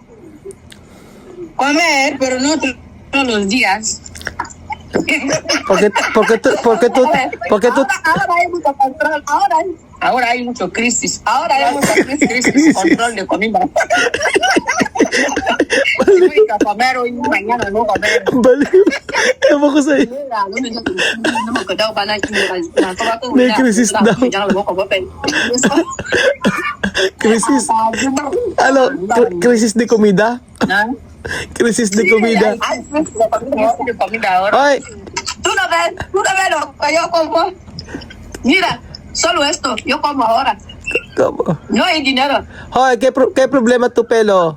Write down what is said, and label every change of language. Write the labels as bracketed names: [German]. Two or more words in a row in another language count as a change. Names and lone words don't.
[Spanish] Comer, pero no todos los días. Porque tú Ahora hay mucho control. Ahora hay mucho crisis. Ahora hay mucha crisis. Control de comida. Voy a comer hoy, mañana no comer. [Filipino] Baliw. Ewan ko sa'yo. May crisis daw. Crisis. Ano? [Spanish] Crisis de comida? Crisis de comida. Hoy, Tú no ves lo que yo como. Mira, solo esto, yo como ahora. ¿cómo? No hay dinero. Hoy, ¿qué problema tu pelo?